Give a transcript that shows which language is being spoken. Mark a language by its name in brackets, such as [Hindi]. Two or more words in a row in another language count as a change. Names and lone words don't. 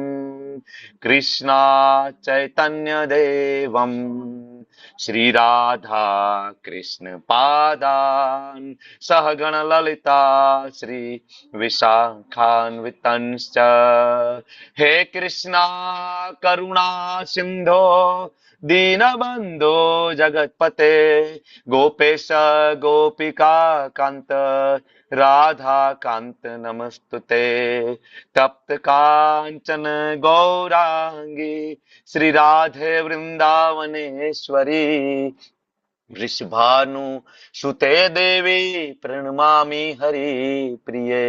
[Sanskrit] કૃષ્ણા ચૈતન્ય દેવમ શ્રી રાધા કૃષ્ણ પાદાન સહગણ લલિતા શ્રી વિશાખાન્વિતંશ્ચ. હે કૃષ્ણા કરુણા સિંધો दीनबन्धो जगत्पते गोपेश गोपिका कांत राधा कांत नमस्तुते. तप्त कांचन गौरांगी श्री राधे वृंदावनेश्वरी वृषभानु सुते देवी प्रणमामि हरि प्रिये.